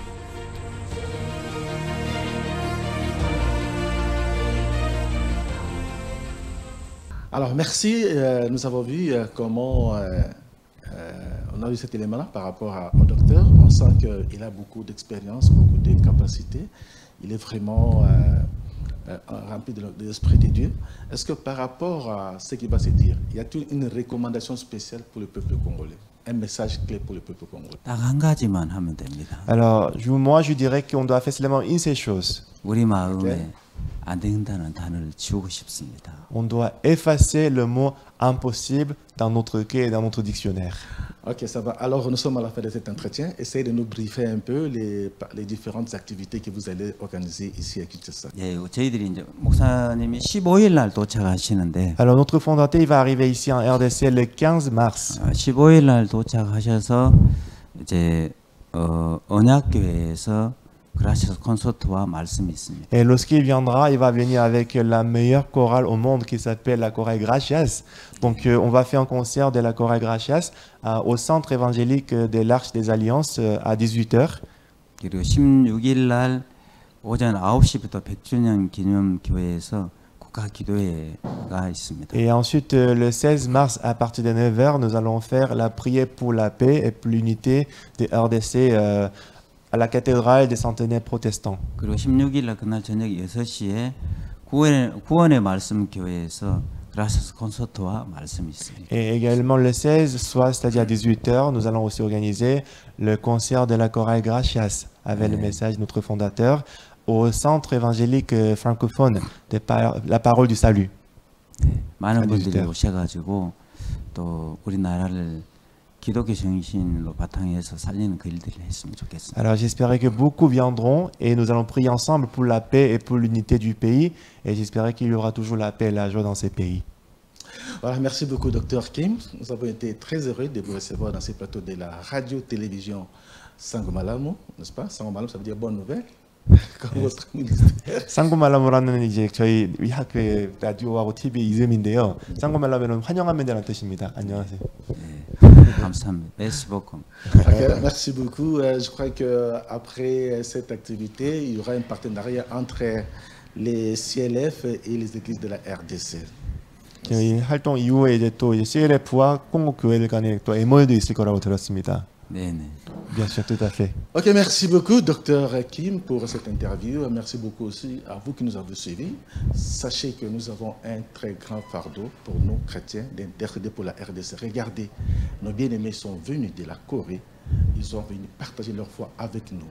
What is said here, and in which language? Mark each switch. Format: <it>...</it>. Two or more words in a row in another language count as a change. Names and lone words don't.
<fr>Alors merci, nous avons vu comment on a eu cet élément-là par rapport au docteur. On sent qu'il a beaucoup d'expérience, beaucoup de capacités. Il est vraiment rempli de l'Esprit de Dieu. Est-ce que par rapport à ce qu'il va se dire, y a-t-il une recommandation spéciale pour le peuple congolais? Un message clé pour le peuple congolais?</fr> <ko>딱 한 가지만 하면 됩니다.</ko> <fr>Alors, moi, je dirais qu'on doit faire seulement une seule chose.</fr> <ko>우리 마음에 안 된다는 단어를 지우고 싶습니다.</ko> <fr>On doit effacer le mot impossible dans notre cœur et dans notre dictionnaire. Ok, ça va. Alors, nous sommes à la fin de cet entretien. Essayez de nous briefer un peu les différentes activités que vous allez organiser ici à Kinshasa.</fr> <ko>예, 저희들이 이제 목사님이 15일 날 도착하시는데</ko> <fr>Alors, notre fondateur, il va arriver ici en RDC le 15 mars.</fr> <ko>15일 날 도착하셔서 이제 언약교회에서 그라시아스 콘서트와 말씀이 있습니다.</ko> <fr>Et lorsqu'il viendra, il va venir avec la meilleure chorale au monde qui s'appelle la chorale Gracias. Donc, on va faire un concert de la chorale Gracias au centre évangélique de l'Arche des Alliances à 18h.</fr> <ko>그리고 16일 날 오전 9시부터 100주년 기념 교회에서 국가 기도회가 있습니다.</ko> <fr>Et ensuite, le 16 mars, à partir de 9h, nous allons faire la prière pour la paix et pour l'unité de RDC à la cathédrale des centenaires protestants.</fr> <ko>그리고 16일 날 그날 저녁 6시에 구원의 말씀 교회에서 그라시아스 콘서트와 말씀이 있습니다.</ko> <fr>Et également le 16 soir, c'est-à-dire à 18h, nous allons aussi organiser le concert de la chorale Gracias avec le message de notre fondateur au centre évangélique francophone de la parole du salut.</fr> <ko>많은 분들이 오셔가지고 또 우리나라를 기독교 정신으로 바탕해서 살리는 그 일들을 했으면 좋겠습니다.</ko> <fr>Alors j'espérais que beaucoup viendront et nous allons prier ensemble pour la paix et pour l'unité du pays. Et j'espérais qu'il y aura toujours la paix et la joie dans ces pays. Voilà, merci beaucoup, Dr Kim. Nous avons été très heureux de vous recevoir dans ces plateaux de la radio-télévision Sangomalamu, n'est-ce pas? Sangomalamu, ça veut dire bonne nouvelle. Comme votre ministère.</fr> <ko>상고말라무라는 이제 저희 학교의 라디오하고 TV 이름인데요. 상고말라무는 환영합니다라는 뜻입니다. 안녕하세요. 감사합니다.</ko> <fr>Merci beaucoup. Okay, merci beaucoup. Je crois qu'après cette activité, il y aura un partenariat entre les CLF et les églises de la RDC.</fr> <ko>저희 활동 이후에 이제 또 CLF와 콩고 교회들 간에 또 MOU도 있을 거라고 들었습니다. 네네.</ko> <fr>Bien sûr, tout à fait. Ok, merci beaucoup, Dr Kim, pour cette interview. Merci beaucoup aussi à vous qui nous avez suivis. Sachez que nous avons un très grand fardeau pour nous, chrétiens, d'intercéder pour la RDC. Regardez, nos bien-aimés sont venus de la Corée. Ils ont venu partager leur foi avec nous.</fr>